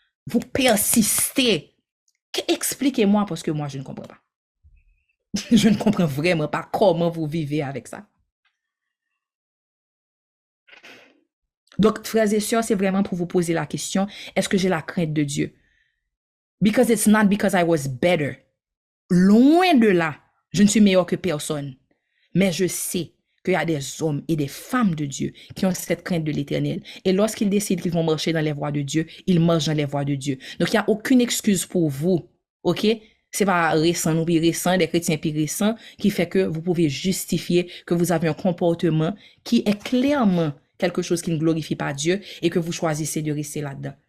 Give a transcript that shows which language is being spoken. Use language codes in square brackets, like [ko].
[fr] Vous persistez. Expliquez-moi parce que moi, je ne comprends pas. Je ne comprends vraiment pas comment vous vivez avec ça. Donc, frères et sœurs, c'est vraiment pour vous poser la question, est-ce que j'ai la crainte de Dieu? [en] Because it's not because I was better. [fr] Loin de là, je ne suis meilleur que personne. Mais je sais qu'il y a des hommes et des femmes de Dieu qui ont cette crainte de l'Éternel. Et lorsqu'ils décident qu'ils vont marcher dans les voies de Dieu, ils marchent dans les voies de Dieu. Donc, il n'y a aucune excuse pour vous, ok? C'est pas récent, nous puis récent, des chrétiens puis récents, qui fait que vous pouvez justifier que vous avez un comportement qui est clairement quelque chose qui ne glorifie pas Dieu et que vous choisissez de rester là-dedans.